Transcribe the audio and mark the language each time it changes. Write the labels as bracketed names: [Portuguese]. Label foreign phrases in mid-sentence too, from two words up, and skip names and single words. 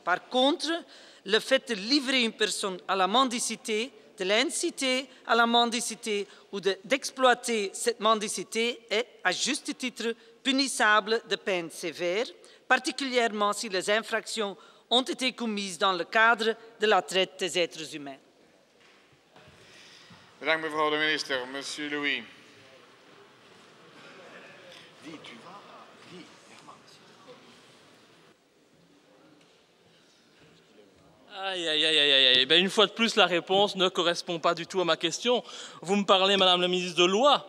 [French] Par contre, le fait de livrer une personne à la mendicité, de l'inciter à la mendicité ou d'exploiter cette mendicité est, à juste titre, punissable de peines sévères, particulièrement si les infractions ont été commises dans le cadre de la traite des êtres humains. [Dutch] Bedankt mevrouw de minister. [French] Monsieur Louis. Aïe, aïe, aïe, aïe, aïe. Ben, une fois de plus, la réponse ne correspond pas du tout à ma question. Vous me parlez, Madame la ministre, de loi.